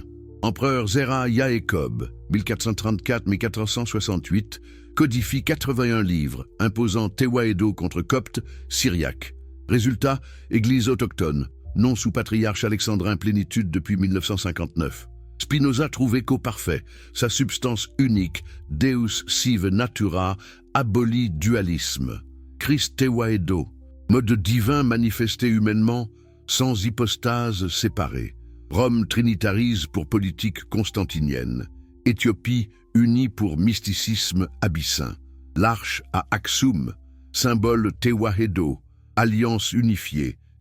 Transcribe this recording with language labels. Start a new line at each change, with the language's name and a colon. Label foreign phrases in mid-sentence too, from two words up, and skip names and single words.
French: Empereur Zera Yaécob, 1434-1468, codifie 81 livres, imposant Théwaédo contre Coptes, syriaque. Résultat, Église autochtone, non sous patriarche alexandrin plénitude depuis 1959. Spinoza trouve écho parfait, sa substance unique,
Latin: Deus sive natura,
French: abolit dualisme. Christ Théwaédo, mode divin manifesté humainement, sans hypostase séparée. Rome trinitarise pour politique constantinienne. Éthiopie unie pour mysticisme abyssin. L'arche à Aksum, symbole Théwaédo, alliance unifiée.